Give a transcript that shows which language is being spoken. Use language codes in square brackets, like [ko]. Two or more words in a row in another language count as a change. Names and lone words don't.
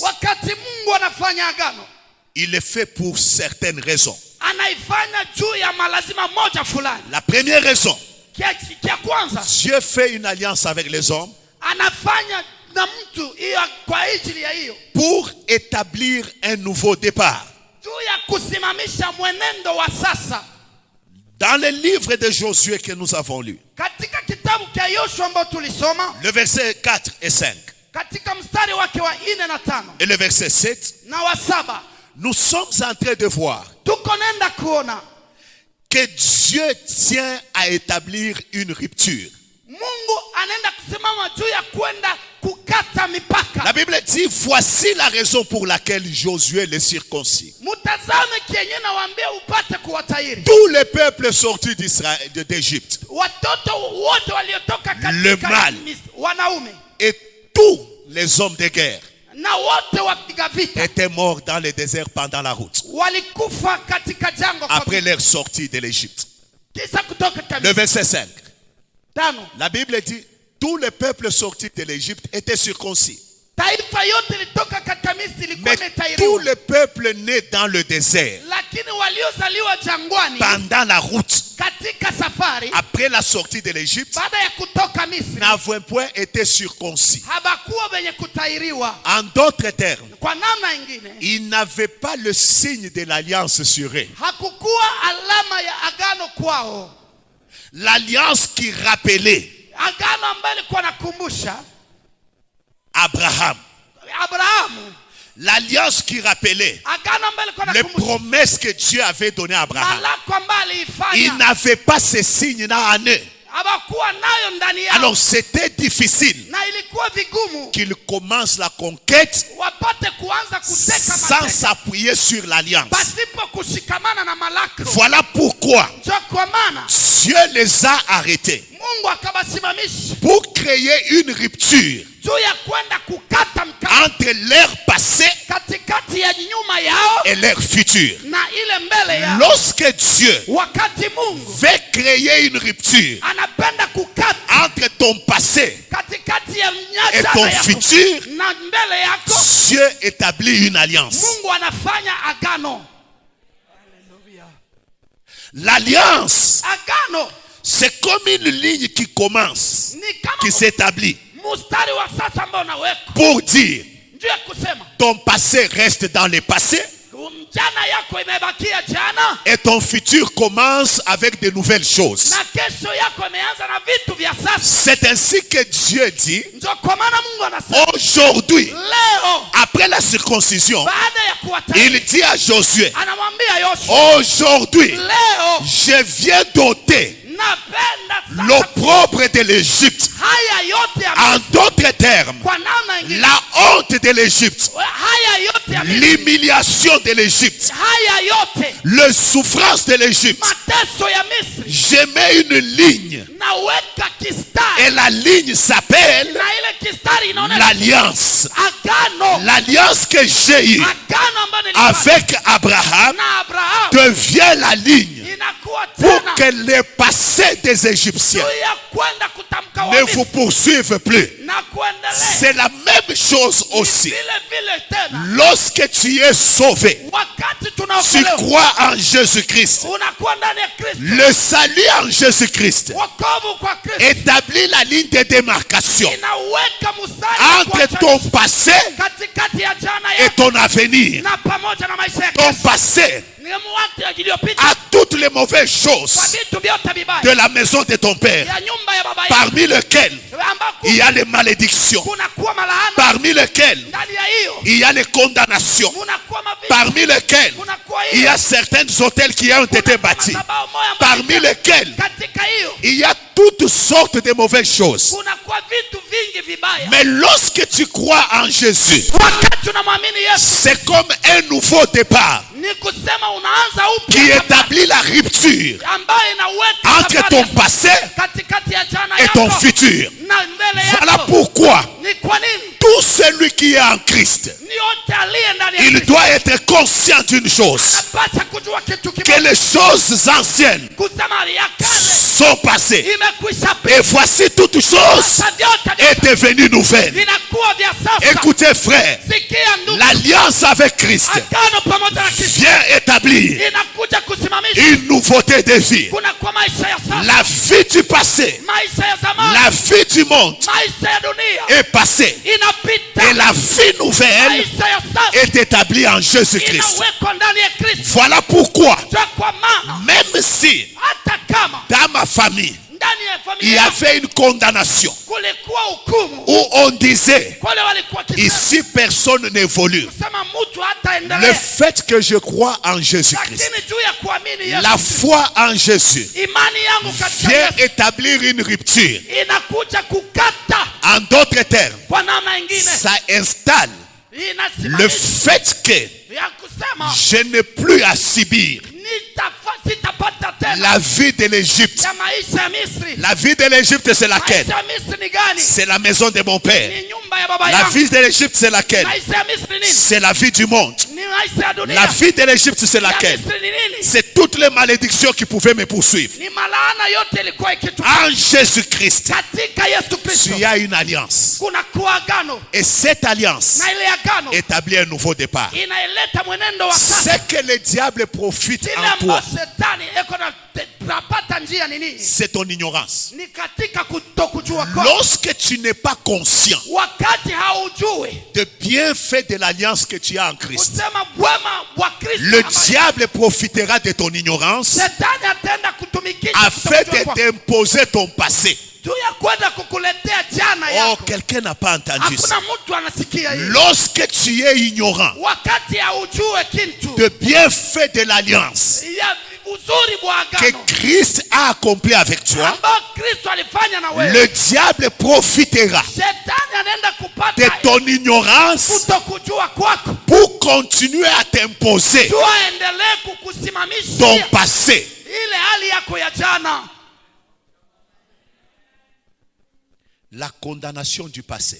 [sw] Wakati Mungu anafanya agano, [fr] il le fait pour certaines raisons. [sw] anaifanya juu ya malazima moja fulani. [fr] La première raison, [sw] Kia kwanza [fr] Dieu fait une alliance avec les hommes [sw] anafanya na mtu hiyo kwa ajili ya hiyo, [fr] pour établir un nouveau départ. [sw] juu ya kusimamisha mwenendo wa sasa. [fr] Dans le livre de Josué que nous avons lu, [sw] Katika kitabu cha Yoshua ambao tulisoma, [fr] le verset 4 et 5 [sw] katika mstari wake wa 4 na 5 [fr] et le verset 7, [sw] na wa 7, [fr] nous sommes en train de voir [sw] tuko nenda kuona [fr] que Dieu tient à établir une rupture. [sw] Mungu anaenda kusimama juu ya kwenda kukata mipaka. [fr] La Bible dit, voici la raison pour laquelle Josué les circoncis. [sw] Mutazame kienye na waambie upate kuwatahiri. [fr] Tous les peuples sortis d'Égypte [sw] Watoto wote waliotoka [fr] Le [sw] katika [fr] mal. [sw] wanaume [fr] et tous les hommes de guerre [sw] na wote wapiga vita [fr] étaient morts dans le désert pendant la route, [sw] walikufa katika jangwa kwa [fr] après leur sortie de l'Égypte. [sw] kisa kutoka [fr] Le [sw] kabisa. [fr] verset 5. [sw] 5, [fr] La Bible dit, tous les peuples sortis de l'Égypte étaient circoncis. [sw] taifa yote litoka katika Misri ilikuwa [fr] Mais tous [sw] imetahiriwa, [fr] les peuples nés dans le désert, [sw] lakini waliozaliwa jangwani [fr] pendant la route, [sw] katika safari [fr] après la sortie de l'Égypte, [sw] baada ya kutoka Misri [fr] n'avaient point été circoncis. [sw] habakuwa wenye kutahiriwa. [fr] En d'autres termes, [sw] Kwa namna ingine, [fr] ils n'avaient pas le signe de l'alliance sur eux. [sw] hakukuwa alama ya agano kwao, [fr] L'alliance qui rappelait [sw] agano ambayo ilikuwa nakumbusha [fr] Abraham. [sw] Abrahamu, [fr] L'alliance qui rappelait [sw] agano ambayo ilikuwa [fr] les [sw] nakumbusha [fr] promesses que Dieu avait données à Abraham. [sw] malako ambayo [fr] Ils [sw] aliifanya, [fr] n'avaient pas ces signes-là en eux. [sw] habakuwa nayo ndani yao, [fr] Alors c'était difficile [sw] na ilikuwa vigumu [fr] qu'ils commencent la conquête [sw] wapate kuanza kuteka [fr] sans [sw] mateka [fr] s'appuyer sur l'alliance. [sw] pasipo kushikamana na malako. [fr] Voilà pourquoi [sw] Ndio kwa maana [fr] Dieu les a arrêtés [sw] Mungu akawasimamisha [fr] pour créer une rupture [sw] juu ya kwenda kukata mkata [fr] entre leur passé [sw] katikati ya nyuma yao [fr] et leur futur. [sw] na ile mbele yao. [fr] Lorsque Dieu [sw] Wakati Mungu [fr] veut créer une rupture [sw] anapenda kukata [fr] entre ton passé [sw] katikati ya [fr] et ton [sw] jana yako [fr] futur, [sw] na mbele yako, [fr] Dieu établit une alliance. [sw] Mungu anafanya agano. [fr] L'alliance, [sw] Agano [fr] c'est comme une ligne qui commence, [sw] ni kama [fr] qui s'établit [sw] mstari wa sasa ambao unawekwa [fr] pour dire [sw] juu ya kusema [fr] ton passé reste dans le passé, [sw] jana yako imebakia jana, [fr] et ton futur commence avec de nouvelles choses. [sw] na kesho yako imeanza na vitu vya sasa. [fr] C'est ainsi que Dieu dit, [sw] Ndio kwa maana Mungu anasema [fr] aujourd'hui, [sw] leo [fr] après la circoncision, [sw] baada ya kuwatahiri, [fr] il dit à Josué, [sw] anamwambia Yoshua, [fr] aujourd'hui, [sw] leo [fr] je viens d'ôter [sw] napenda sana [fr] l'opprobre de l'Égypte. [sw] haya yote ya [fr] En d'autres termes, [sw] kwa namna ingine, [fr] la honte de l'Égypte, [sw] haya yote ya [fr] l'humiliation de l'Égypte, [sw] haya yote [fr] la souffrance de l'Égypte. [sw] mateso ya Misri, [fr] Je mets une ligne [sw] naweka kistari, [fr] et la ligne s'appelle [sw] na ile kistari inaonyesha [fr] l'alliance. [sw] agano. [fr] L'alliance que j'ai eue [sw] Agano ambayo nilifanya [fr] avec Abraham [sw] na Abraham [fr] devient la ligne [sw] inakuwa [fr] pour [sw] tena [fr] que le passé des Égyptiens [sw] juu ya kwenda kutamka [fr] ne vous [sw] Wamisri [fr] poursuive plus. [sw] na kuendelea [fr] C'est la même chose aussi. [sw] vile vile tena. [fr] Lorsque tu es sauvé, [sw] Wakati [fr] tu [sw] tunaokolewa [fr] crois en Jésus-Christ. [sw] unakuwa ndani ya Kristo, [fr] Le salut en Jésus-Christ [sw] wokovu kwa Kristo [fr] établit la ligne de démarcation [sw] inaweka mstari [fr] entre ton passé [sw] katikati ya jana [fr] et [sw] yako [fr] ton avenir. [sw] na pamoja na maisha ya [fr] Ton [sw] kesho. [fr] passé [sw] Ni mwaka iliyopita [fr] a toutes les mauvaises [sw] kwa [fr] choses [sw] vitu vyote vibaya [fr] de la maison de ton père, [sw] ya nyumba ya baba yako, [fr] parmi lesquelles [sw] ambako [fr] il y a les malédictions, [sw] kunakuwa malaana [fr] parmi lesquelles [sw] ndani ya hiyo, [fr] il y a les condamnations, [sw] kunakuwa mavitu, [fr] parmi lesquelles [sw] kunakuwa [fr] il y [sw] hiyo, [fr] a certains hôtels qui ont été bâtis, [sw] madhabahu moja ambayo [fr] parmi lesquels [sw] katika hiyo [fr] il y a toutes sortes de mauvaises choses. [sw] kunakuwa vitu vingi vibaya. [fr] Mais lorsque tu crois en Jésus, [sw] Wakati unamwamini Yesu [fr] c'est comme un nouveau départ [sw] ni kusema unaanza [fr] qui [sw] upya [fr] établit la rupture [sw] ambayo inaweka [fr] entre [sw] safari [fr] ton [sw] ya [fr] passé [sw] katikati ya jana [fr] et ton [sw] yako [fr] futur. [sw] na mbele [fr] Voilà [sw] yako. [fr] pourquoi [sw] Ni kwa nini [fr] tout celui qui est en Christ, [sw] ni yote aliye ndani ya [fr] il [sw] Kristo [fr] doit être conscient d'une chose, [sw] anapaswa kujua kitu [fr] que [sw] kimoja, [fr] les choses anciennes [sw] kusema ya kale [fr] sont passées [sw] imekwisha [fr] et voici toutes choses [sw] sasa, vyote [fr] est devenue nouvelle. [sw] vinakuwa vya sasa. [fr] Écoutez frère, [sw] Sikia ndugu, [fr] l'alliance avec Christ [sw] agano pamoja na Kristo [fr] vient établir [sw] inakuja kusimamisha [fr] une nouveauté de vie. [sw] kuna kwa maisha ya sasa, [fr] La vie du passé, [sw] maisha ya zamani, [fr] la vie du monde [sw] maisha ya dunia [fr] est passée [sw] inapita, [fr] et la vie nouvelle [sw] maisha ya sasa [fr] est établie en Jésus-Christ. [sw] inawekwa ndani ya Kristo. [fr] Voilà pourquoi, [sw] Kwa maana [fr] même si [sw] hata kama [fr] dans ma famille, [sw] ndani ya [fr] il y [sw] familia [fr] avait une condamnation [sw] kulikuwa hukumu, [fr] où on disait, [sw] wale walikuwa kisema [fr] ici personne n'évolue. [sw] kusema mtu hata [fr] Le [sw] endelea, [fr] fait que je crois en Jésus-Christ, [sw] lakini juu ya kuamini Yesu, [fr] la foi en Jésus [sw] imani yangu katika [fr] vient [sw] Yesu [fr] établir une rupture. [sw] inakuja kukata. [fr] En d'autres termes, [sw] Kwa namna ingine [fr] ça installe le [sw] inasimamisha [fr] fait que [sw] ya kusema [fr] je n'ai plus à subir [sw] sitapata tena [fr] la vie de l'Égypte. [sw] ya maisha ya Misri. [fr] La vie de l'Égypte, c'est laquelle? [sw] Maisha ya Misri ni gani? [fr] C'est la maison de mon père. [sw] Ni nyumba ya baba [fr] La [sw] yangu. [fr] vie de l'Égypte, c'est laquelle? [sw] Maisha ya Misri nini? [fr] C'est la vie du monde. [sw] Ni maisha ya dunia. [fr] La vie de l'Égypte, c'est [sw] Ya [fr] laquelle? [sw] Misri ni nini? [fr] C'est toutes les malédictions qui pouvaient me poursuivre. [sw] Ni malaana yote ilikuwa ikituka. [fr] En Jésus-Christ, [sw] Katika Yesu Kristo [fr] tu as une alliance. [sw] kuna kuwa agano, [fr] Et cette alliance [sw] na ile agano [fr] établit un nouveau départ. [sw] inaileta mwenendo wa sasa. [fr] C'est que le diable profite [sw] Kile [fr] en toi, [sw] ambacho shetani eko na tunapata njia ni nini? [fr] c'est ton ignorance. [sw] Ni katika kutokujua kwako. [fr] Lorsque tu n'es pas conscient [sw] Wakati haujui [fr] de bienfaits de l'alliance que tu as en Christ, [sw] kusema bwema wa Kristo, [fr] le [sw] ambaye [fr] diable profitera de ton ignorance [sw] shetani atenda kutumikisha [fr] afin [sw] kutokujua [fr] de [sw] kwako. [fr] t'imposer ton passé. [sw] Juu ya kwenda kukuletea jana [fr] Oh, [sw] yako. [fr] quelqu'un n'a pas entendu ça. [sw] Hakuna mtu anasikia hiyo. [fr] Lorsque tu es ignorant [sw] Wakati haujue kitu [fr] de bienfaits de l'alliance [sw] ya uzuri wa [fr] que [sw] agano [fr] Christ a accompli avec toi, [sw] ambao Kristo alifanya na wewe, [fr] le diable profitera [sw] shetani anaenda [fr] de [sw] kupata [fr] ton ignorance [sw] kutokujua kwako, [fr] pour continuer à t'imposer [sw] juu aendelee kukusimamisha [fr] ton passé. [sw] ile hali yako ya jana. [fr] La condamnation du passé.